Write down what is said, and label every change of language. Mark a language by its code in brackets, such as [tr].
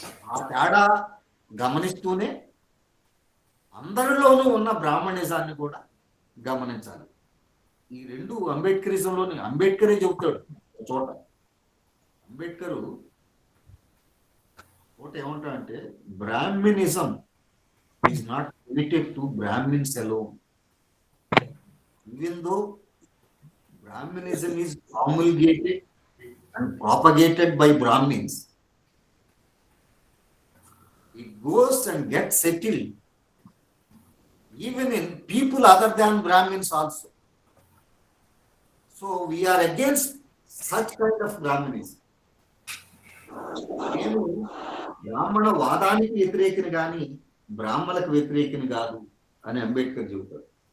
[te] ఆ తేడా గమనిస్తూనే అందరిలోనూ ఉన్న బ్రాహ్మణిజాన్ని కూడా గమనించాలి. ఈ రెండు అంబేద్కరిజంలోని అంబేద్కరే చెబుతాడు చోట. [en] Ambedkar [te] ఒకటి ఏమంటాడంటే, [en] Brahminism is not limited to Brahmins alone. Even though Brahminism is promulgated and propagated by Brahmins, it goes and gets settled even in people other than Brahmins also. So we are against such kind of Brahminism. [te] నేను బ్రాహ్మణ వాదానికి వ్యతిరేకిని కానీ బ్రాహ్మణులకు వ్యతిరేకిని కాదు అని అంబేద్కర్ చెబుతారు.